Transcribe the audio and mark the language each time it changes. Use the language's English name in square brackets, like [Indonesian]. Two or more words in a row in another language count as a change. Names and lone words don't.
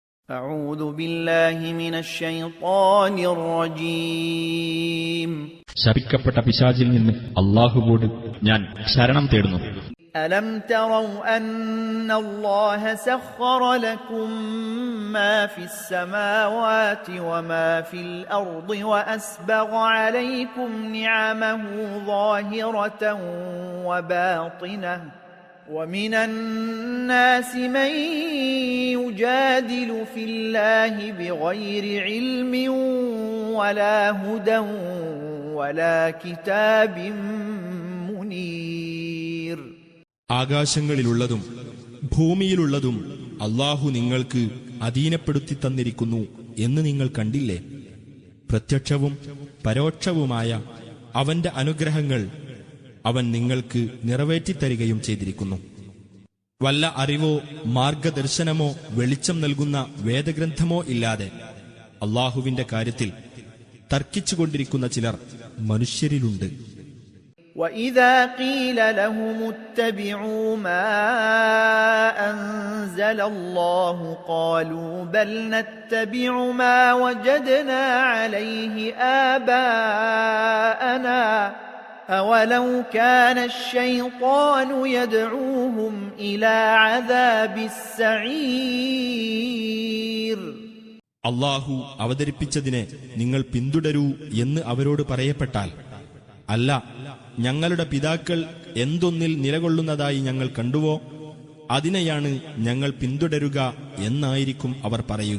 [Arabic] أعوذ بالله من الشيطان الرجيم. [Malayalam] ശപിക്കപ്പെട്ട പിശാചിൽ നിന്ന് അല്ലാഹുവോട് ഞാൻ ശരണം തേടുന്നു. [Arabic] ألم تروا أن الله سخر لكم ما في السماوات وما في الأرض وأسبغ عليكم نعمه ظاهرة وباطنة ومن الناس من يجادل في الله بغير علم ولا هدى ولا كتاب منير. [Malayalam] ആകാശങ്ങളിലുള്ളതും ഭൂമിയിലുള്ളതും അല്ലാഹു നിങ്ങൾക്ക് അധീനപ്പെടുത്തി തന്നിരിക്കുന്നു എന്ന് നിങ്ങൾ കണ്ടില്ലേ? പ്രത്യക്ഷവും പരോക്ഷവുമായ അവന്റെ അനുഗ്രഹങ്ങൾ അവൻ നിങ്ങൾക്ക് നിറവേറ്റിത്തരികയും ചെയ്തിരിക്കുന്നു. വല്ല അറിവോ മാർഗദർശനമോ വെളിച്ചം നൽകുന്ന വേദഗ്രന്ഥമോ ഇല്ലാതെ അല്ലാഹുവിന്റെ കാര്യത്തിൽ തർക്കിച്ചുകൊണ്ടിരിക്കുന്ന ചിലർ മനുഷ്യരിലുണ്ട്. [Arabic] وَإِذَا قِيلَ لَهُمُ اتَّبِعُوا مَا أَنزَلَ اللَّهُ قَالُوا بَلْ نَتَّبِعُ مَا وَجَدْنَا عَلَيْهِ آبَاءَنَا أَوَلَوْ كَانَ الشَّيْطَانُ يَدْعُوهُمْ إِلَى عَذَابِ السَّعِيرِ. [Malayalam] അല്ലാഹു അവതരിപ്പിച്ചതിനെ നിങ്ങൾ പിന്തുടരൂ എന്ന് അവരോട് പറയപ്പെട്ടാൽ, അല്ല, ഞങ്ങളുടെ പിതാക്കൾ എന്തൊന്നിൽ നിലകൊള്ളുന്നതായി ഞങ്ങൾ കണ്ടുവോ അതിനെയാണ് ഞങ്ങൾ പിന്തുടരുക എന്നായിരിക്കും അവർ പറയുക.